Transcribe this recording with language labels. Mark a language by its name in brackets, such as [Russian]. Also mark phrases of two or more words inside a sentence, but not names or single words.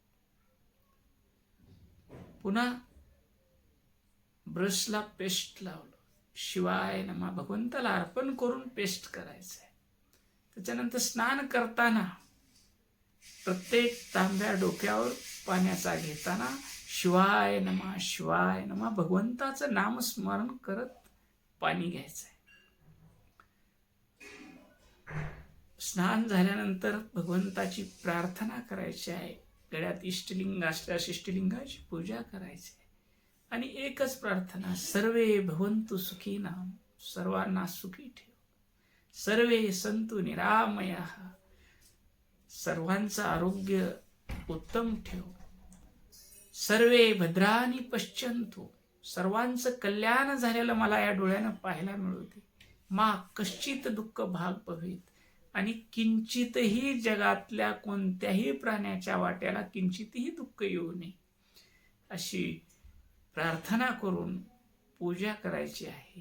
[Marathi] पुन्हा ब्रशला पेस्ट लावलं, [Sanskrit] शिवाय नमः, [Marathi] भगवंताला अर्पण करून पेस्ट करायचं आहे. त्याच्यानंतर स्नान करताना प्रत्येक तांब्या डोक्यावर पाण्याचा घेताना [Sanskrit] शिवाय नमः, शिवाय नमः, [Marathi] भगवंताचं नामस्मरण करत पाणी घ्यायचं आहे. स्नान झाल्यानंतर भगवंताची प्रार्थना करायची आहे. गळ्यात इष्टलिंग असल्यास इष्टलिंगाची पूजा करायची आहे. आणि एकच प्रार्थना, [Sanskrit] सर्वे भवन्तु सुखिनः, [Marathi] सर्वांना सुखी ठेव. [Sanskrit] सर्वे सन्तु निरामयाः, [Marathi] सर्वांचं आरोग्य उत्तम ठेव. [Sanskrit] सर्वे भद्राणि पश्यन्तु, [Marathi] सर्वांचं कल्याण झालेलं मला या डोळ्यानं पाहायला मिळू दे. [Sanskrit] मा कश्चित दुःख भाग भवेत, [Marathi] आणि किंचितही जगातल्या कोणत्याही प्राण्याच्या वाट्याला किंचितही दुःख येऊ नये अशी प्रार्थना करून पूजा करायची आहे.